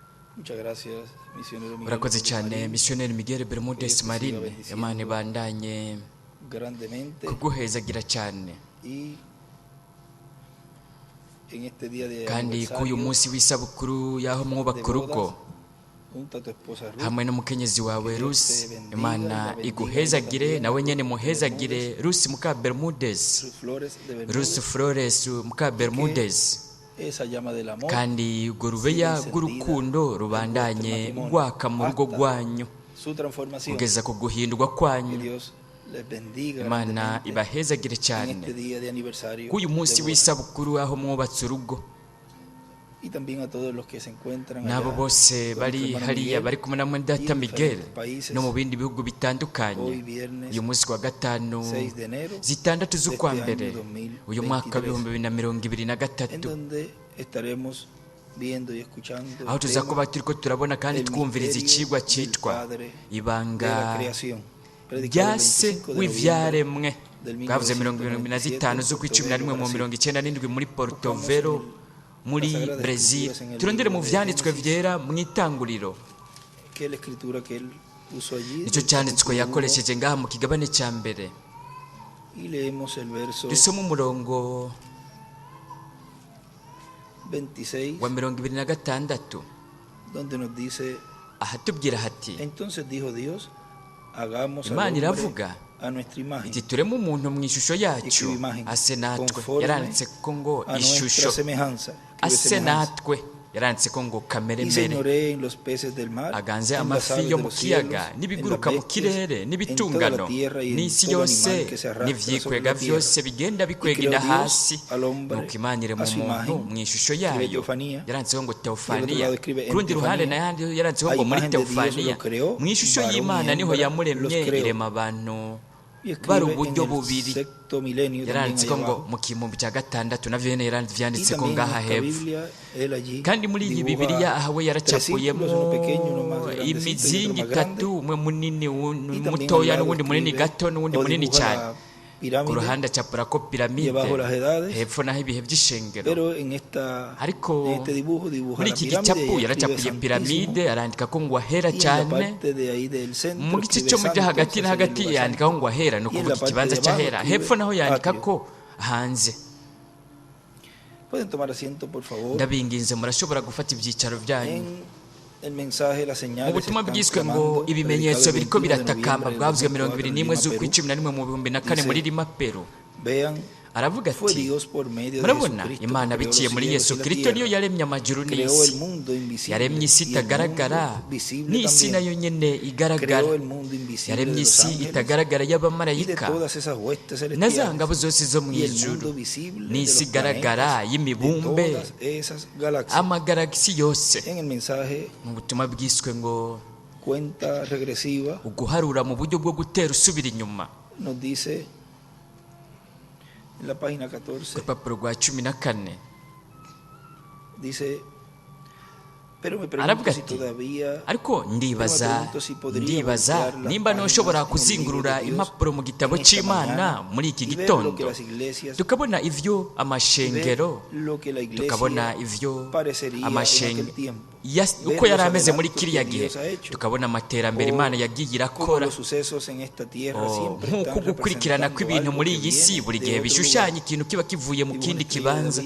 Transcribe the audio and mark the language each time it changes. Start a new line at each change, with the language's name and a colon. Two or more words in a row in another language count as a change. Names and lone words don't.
Spanish: Muchas gracias, misionero Miguel
Rundi: urakoze
Spanish: Bermúdez
Rundi: cyane
Spanish: Marín,
Rundi: misiyoneri Miguel Bermúdez Yesu
Spanish: Marín. siga bendiciendo
Rundi: Imana ibandanye
Spanish: grandemente
Rundi: kuguhezagira cyane,
Spanish: y en este día de
Rundi: kandi k'uyu
Spanish: aniversario
Rundi: munsi w'isabukuru y'aho mwubaka urugo
Spanish: junto a tu esposa Ruth,
Rundi: hamwe n'umukenyezi wawe
Spanish: Que Dios
Rundi: Rusi,
Spanish: te bendiga
Rundi: Imana
Spanish: y la bendiga
Rundi: iguhezagire
Spanish: también
Rundi: nawe
Spanish: a
Rundi: nyene
Spanish: Ruth
Rundi: muhezagire Rusi muka Bermúdez,
Spanish: Ruth Flores de
Rundi: Rusi
Spanish: Bermúdez,
Rundi: Flores muka Bermúdez,
Spanish: esa llama del amor
Rundi: kandi urwo rubeya rw'urukundo rubandanye rwaka mu rugo rwanyu
Spanish: su transformación.
Rundi: kugeza ku guhindurwa
Spanish: Que
Rundi: kwanyu.
Spanish: Dios les bendiga
Rundi: Imana
Spanish: grandemente
Rundi: ibahezagire
Spanish: en
Rundi: cyane
Spanish: este día de aniversario
Rundi: k'uyu munsi
Spanish: de boda.
Rundi: w'isabukuru aho mwubatse urugo,
Spanish: Y también a todos los que se encuentran
Rundi: n'abo
Spanish: allá
Rundi: bose
Spanish: con
Rundi: bari
Spanish: nuestro hermano
Rundi: hariya
Spanish: Miguel
Rundi: bari kumwe na mwene
Spanish: y
Rundi: data
Spanish: en
Rundi: Miguel
Spanish: diferentes países.
Rundi: no mu bindi bihugu bitandukanye.
Spanish: Hoy viernes
Rundi: Uyu munsi wa gatanu
Spanish: 6 de enero
Rundi: zitandatu
Spanish: de
Rundi: z'ukwa
Spanish: este
Rundi: mbere
Spanish: año 2023,
Rundi: uyu mwaka w'ibihumbi bibiri na mirongo ibiri na
Spanish: en
Rundi: gatatu,
Spanish: donde estaremos viendo y escuchando
Rundi: aho
Spanish: el
Rundi: tuza
Spanish: tema
Rundi: kuba turiko turabona kandi
Spanish: El
Rundi: twumviriza
Spanish: misterio
Rundi: icigwa
Spanish: del
Rundi: citwa
Spanish: Padre de
Rundi: ibanga
Spanish: la creación, predicado
Rundi: rya
Spanish: el
Rundi: se
Spanish: 25 de
Rundi: w'ivyaremwe
Spanish: del
Rundi: bwavuze mirongo irindwi na zitanu z'ukw'icumi na rimwe mu mirongo icyenda n'indwi muri Porto Vero muri Brazil. Turondere mu vyanditswe vyera mu itanguriro,
Spanish: que la escritura que él puso allí,
Rundi: nicyo
Spanish: del
Rundi: cyanditswe
Spanish: capítulo
Rundi: yakoresheje ngaha mu kigabane cya mbere.
Spanish: 1, y leemos el verso
Rundi: Dusoma umurongo
Spanish: 26,
Rundi: wa mirongo ibiri na gatandatu
Spanish: donde nos dice:
Rundi: ahatubwira hati,
Spanish: entonces dijo Dios, hagamos al
Rundi: Imana
Spanish: hombre
Rundi: iravuga
Spanish: a nuestra imagen,
Rundi: iti tureme umuntu mu ishusho yacu ase natwe.
Spanish: conforme
Rundi: Yaranditse ko ngo
Spanish: a
Rundi: ishusho
Spanish: nuestra semejanza, que es
Rundi: ase
Spanish: semejanza,
Rundi: natwe, yaranditse ko ngo kamere
Spanish: y
Rundi: mbere,
Spanish: señoree en los peces del mar,
Rundi: aganze
Spanish: en las
Rundi: amafi
Spanish: aves
Rundi: yo
Spanish: de
Rundi: mu
Spanish: los cielos,
Rundi: kiyaga
Spanish: en las
Rundi: n'ibiguruka mu
Spanish: bestias,
Rundi: kirere
Spanish: en toda
Rundi: n'ibitungano
Spanish: la tierra y en
Rundi: n'isi
Spanish: todo
Rundi: yose
Spanish: animal que se arrastra
Rundi: n'ivyikwega
Spanish: sobre la tierra.
Rundi: vyose bigenda
Spanish: Y
Rundi: bikwegera
Spanish: creó Dios
Rundi: hasi.
Spanish: al hombre
Rundi: Nuko Imana irema
Spanish: a su
Rundi: umuntu
Spanish: imagen,
Rundi: mu ishusho
Spanish: escribe
Rundi: yayo,
Spanish: teofanía,
Rundi: yaranditseho ngo
Spanish: y al otro
Rundi: teofaniya.
Spanish: lado escribe
Rundi: Ku rundi ruhande
Spanish: enteofanía.
Rundi: nahandi yaranditseho
Spanish: A
Rundi: ngo muri
Spanish: imagen de Dios
Rundi: teofaniya,
Spanish: lo creó,
Rundi: mu ishusho
Spanish: varón y
Rundi: y'Imana niho
Spanish: hembra
Rundi: yamuremye
Spanish: los creó.
Rundi: irema abantu
Spanish: Y
Rundi: bari
Spanish: escribe
Rundi: uburyo
Spanish: en el
Rundi: bubiri.
Spanish: sexto milenio también
Rundi: Yaranditse ko
Spanish: allá
Rundi: ngo
Spanish: abajo.
Rundi: mu gihumbi cya gatandatu navyo nyene
Spanish: Y
Rundi: vyanditse ko
Spanish: también en
Rundi: ngaha
Spanish: esta
Rundi: hepfo.
Spanish: Biblia, él allí
Rundi: Kandi muri iyi
Spanish: dibuja
Rundi: Bibiliya aho we
Spanish: tres
Rundi: yaracapuyemo
Spanish: círculos, uno pequeño, uno más grandecito y
Rundi: imizingi
Spanish: otro más grande.
Rundi: itatu, umwe munini
Spanish: Y también
Rundi: mutoya
Spanish: al lado
Rundi: n'uwundi munini
Spanish: escribe
Rundi: gato n'uwundi
Spanish: o
Rundi: munini
Spanish: dibuja
Rundi: cyane.
Spanish: la
Rundi: Ku
Spanish: pirámide,
Rundi: ruhande acapura ko piramide,
Spanish: debajo las edades,
Rundi: hepfo naho ibihe by'ishengero.
Spanish: pero en en este dibujo dibuja
Rundi: muri
Spanish: la
Rundi: iki
Spanish: pirámide
Rundi: gicapu
Spanish: y escribe
Rundi: yaracapuye
Spanish: Santísimo,
Rundi: piramide, arandika ko ngo ahera
Spanish: y en la
Rundi: cyane.
Spanish: parte de ahí del centro
Rundi: Mu gice
Spanish: escribe
Rundi: cyo muri
Spanish: Santos,
Rundi: hagati
Spanish: ese
Rundi: na
Spanish: es el
Rundi: hagati
Spanish: lugar
Rundi: yandikaho
Spanish: santo.
Rundi: ngo ahera, ni
Spanish: Y en
Rundi: ukuvuga
Spanish: la parte
Rundi: ikibanza
Spanish: de abajo
Rundi: cy'ahera.
Spanish: escribe
Rundi: Hepfo naho yandika
Spanish: atrio.
Rundi: ko hanze.
Spanish: Pueden tomar asiento, por favor.
Rundi: Ndabinginze murashobora gufata ibyicaro byanyu.
Spanish: En el mensaje, las
Rundi: Mu
Spanish: señales
Rundi: butumwa
Spanish: están
Rundi: bwiswe ngo
Spanish: clamando,
Rundi: ibimenyetso
Spanish: predicado el
Rundi: biriko
Spanish: 21 de
Rundi: biratakamba,
Spanish: noviembre
Rundi: bwavuzwe
Spanish: del
Rundi: 21
Spanish: 2004
Rundi: n'imwe
Spanish: en Lima,
Rundi: z'ukw'icumi na rimwe mu 2004
Spanish: Dice,
Rundi: muri Lima, Peru.
Spanish: Vean,
Rundi: Aravuga
Spanish: fue
Rundi: ati,
Spanish: Dios por medio de
Rundi: murabona
Spanish: Jesucristo
Rundi: Imana
Spanish: que creó
Rundi: biciye
Spanish: los
Rundi: muri
Spanish: cielos
Rundi: Yesu
Spanish: y la
Rundi: Kristo niyo
Spanish: tierra,
Rundi: yaremye amajuru
Spanish: creó el
Rundi: n'isi,
Spanish: mundo invisible
Rundi: yaremye isi
Spanish: y el
Rundi: itagaragara
Spanish: mundo visible
Rundi: n'isi
Spanish: también.
Rundi: nayo nyene igaragara,
Spanish: Creó el mundo invisible de
Rundi: yaremye
Spanish: los
Rundi: isi
Spanish: ángeles
Rundi: itagaragara
Spanish: y de
Rundi: y'abamarayika
Spanish: todas esas huestes
Rundi: na za ngabo
Spanish: celestiales
Rundi: zose zo mu
Spanish: y el
Rundi: ijuru
Spanish: mundo visible de
Rundi: n'isi
Spanish: los
Rundi: igaragara
Spanish: planetas de
Rundi: y'imibumbe,
Spanish: todas esas galaxias.
Rundi: amagalagisi yose.
Spanish: En el mensaje,
Rundi: Mu butumwa bwiswe ngo
Spanish: cuenta regresiva,
Rundi: uguharura mu buryo bwo gutera usubira inyuma,
Spanish: nos dice en la página
Rundi: ku
Spanish: 14,
Rundi: rupapuro rwa 14
Spanish: dice, pero me
Rundi: aravuga
Spanish: pregunto si
Rundi: ati,
Spanish: todavía
Rundi: ariko ndibaza nimba ntushobora kuzingurura impapuro mu gitabo cy'Imana muri iki gitondo, tukabona ivyo amashengero, tukabona ivyo amashengero uko yari ameze muri kiriya gihe, tukabona amaterambere Imana yagiye irakora, nk'uko gukurikirana kw'ibintu muri iyi si buri gihe bishushanya ikintu kiba kivuye mu kindi kibanza.